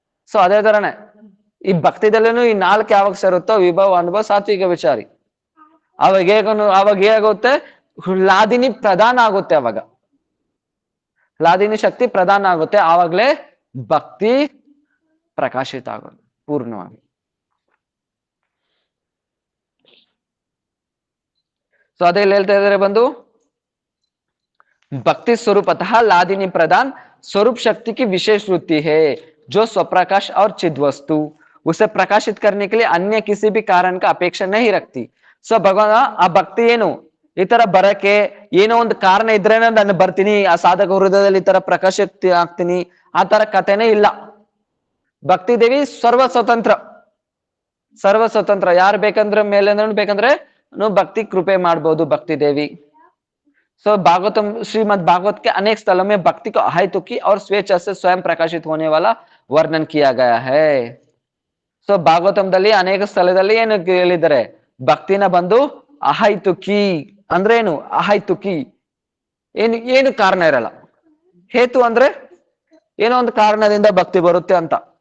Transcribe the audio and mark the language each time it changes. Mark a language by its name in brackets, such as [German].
[Kannada] So ಅದೇ ತರನೇ ಈ ಭಕ್ತಿದಲ್ಲೇನು ಈ 4 ಯಾವಾಗ ಸೇರುತ್ತೋ, ವಿಭವ, ಅನುಭವ, ಸಾತ್ವಿಕ, ವಿಚಾರಿ, ಅವಾಗ ಹೇಗುತ್ತೆ? ಲಾದಿನಿ ಪ್ರಧಾನ ಆಗುತ್ತೆ. ಅವಾಗ ಲಾದಿನಿ ಶಕ್ತಿ ಪ್ರಧಾನ ಆಗುತ್ತೆ, ಆವಾಗ್ಲೇ ಭಕ್ತಿ ಪ್ರಕಾಶಿತ ಆಗೋದು ಪೂರ್ಣವಾಗಿ. ಸೊ ಅದೇ ಹೇಳ್ತಾ ಇದಾರೆ ಬಂದು, [Hindi] भक्ति स्वरूपतः लादिनी प्रदान स्वरूप शक्ति की विशेष वृत्ति है जो स्वप्रकाश और चिद्वस्तु उसे प्रकाशित करने के लिए अन्य किसी भी कारण का अपेक्षा नहीं रखती. [Kannada] ಸೊ ಭಗವಾನ ಆ ಭಕ್ತಿ ಏನು ಈ ತರ ಬರಕ್ಕೆ ಏನೋ ಒಂದು ಕಾರಣ ಇದ್ರೇನೆ ನಾನು ಬರ್ತೀನಿ, ಆ ಸಾಧಕ ಹೃದಯದಲ್ಲಿ ಈ ತರ ಪ್ರಕಾಶಿತ ಆಗ್ತೀನಿ, ಆ ತರ ಕಥೆನೇ ಇಲ್ಲ. ಭಕ್ತಿ ದೇವಿ ಸರ್ವ ಸ್ವತಂತ್ರ. ಯಾರು ಬೇಕಂದ್ರೆ ಮೇಲೆ ಬೇಕಂದ್ರೆ ಭಕ್ತಿ ಕೃಪೆ ಮಾಡ್ಬೋದು ಭಕ್ತಿ ದೇವಿ. [Hindi] सो भागवतम, श्रीमद् भागवत के अनेक स्थलों में भक्ति को अहेतुकी और स्वेच्छा से स्वयं प्रकाशित होने वाला वर्णन किया गया है. [Kannada] सो ಭಾಗವತಂದಲ್ಲಿ ಅನೇಕ ಸ್ಥಳದಲ್ಲಿ ಏನು ಹೇಳಿದ್ದಾರೆ? ಭಕ್ತಿನ ಬಂದು ಅಹೈತುಕಿ ಅಂದ್ರೆ ಏನು? ಅಹೈತುಕಿ ಏನು ಕಾರಣ ಇರಲ್ಲ. ಹೇತು ಅಂದ್ರೆ ಏನೋ ಒಂದು ಕಾರಣದಿಂದ ಭಕ್ತಿ ಬರುತ್ತೆ ಅಂತ.